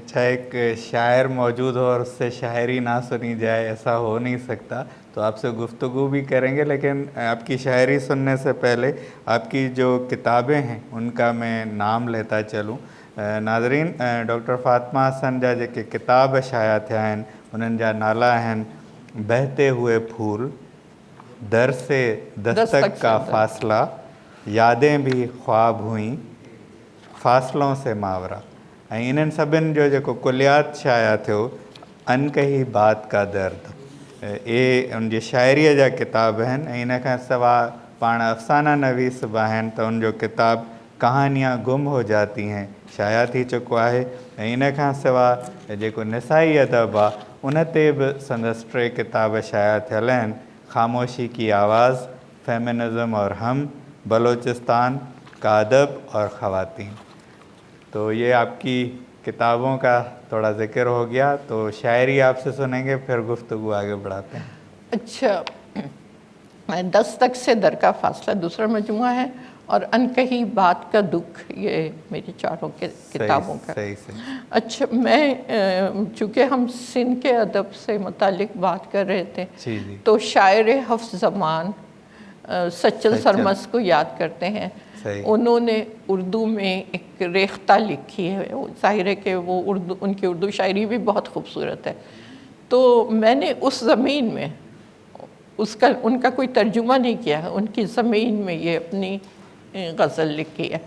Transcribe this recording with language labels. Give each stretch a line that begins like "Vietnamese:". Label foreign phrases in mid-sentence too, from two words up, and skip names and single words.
Urdu: اچھا, ایک شاعر موجود ہو اور اس سے شاعری نہ سنی جائے, ایسا ہو نہیں سکتا. تو آپ سے گفتگو بھی کریں گے, لیکن آپ کی شاعری سننے سے پہلے آپ کی جو کتابیں ہیں ان کا میں نام لیتا چلوں.
Sindhi: ناظرین, ڈاکٹر فاطمہ حسن جا जेके किताब शाया थिया आहिनि उन्हनि जा नाला आहिनि बहते हुए फूल, दर से दस्तक का फासला, यादें भी ख्वाब हुई, फासलों से मावरा. ऐं इन्हनि सभिनि जो जेको कुलियात शाया थियो, अनकही बात का दर्द, ये उनजी शाइरीअ जा किताब आहिनि. ऐं इन खां सवाइ पाण अफ़साना नवीस बि आहिनि, त उनजो किताब कहानियां गुम हो जाती हैं शाया थी चुको आहे. ऐं इन खां सवाइ जेको निसाई अदब आहे, उन ते बि संदसि 3 किताब शाया थियल आहिनि. खामोशी की आवाज़, फेमिनिज़म और हम, बलोचिस्तान का अदब और ख़वातीन.
Urdu: تو یہ آپ کی کتابوں کا تھوڑا ذکر ہو گیا، تو شاعری آپ سے سنیں گے، پھر گفتگو آگے بڑھاتے ہیں. اچھا، دستک سے در کا فاصلہ دوسرا مجموعہ ہے، اور ان کہی بات کا دکھ، یہ میری چاروں کے کتابوں کا. सही. اچھا، میں چونکہ ہم سندھ کے ادب سے متعلق بات کر رہے تھے, जी. تو شاعر حفص زمان سچل سرمس کو یاد کرتے ہیں. صحیح. انہوں نے اردو میں ایک ریختہ لکھی ہے. ظاہر ہے کہ وہ ان کی اردو شاعری بھی بہت خوبصورت ہے. تو میں نے اس زمین میں ان کا کوئی ترجمہ نہیں کیا ہے، ان کی زمین میں یہ اپنی غزل لکھی ہے.